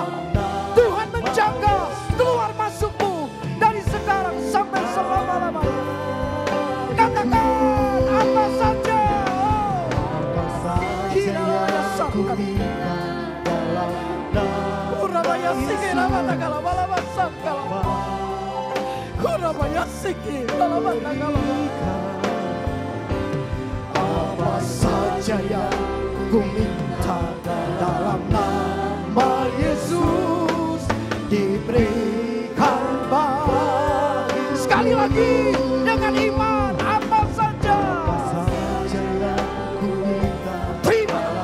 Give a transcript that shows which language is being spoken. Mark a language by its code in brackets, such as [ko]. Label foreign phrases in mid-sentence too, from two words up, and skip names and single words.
[id] Tuhan menjaga keluar masukmu dari sekarang sampai selama-lamanya. Katakan apa saja. Apa saja yang ku minta dalam nama Urabaya Siki Lama Tagalama Lama Sangkalama. Urabaya Siki Lama Tagalama. Apa saja yang ku minta dalam nama Yesus, diberikan bagi. Sekali lagi dengan iman. Apa saja. Apa saja yang ku minta. Terima.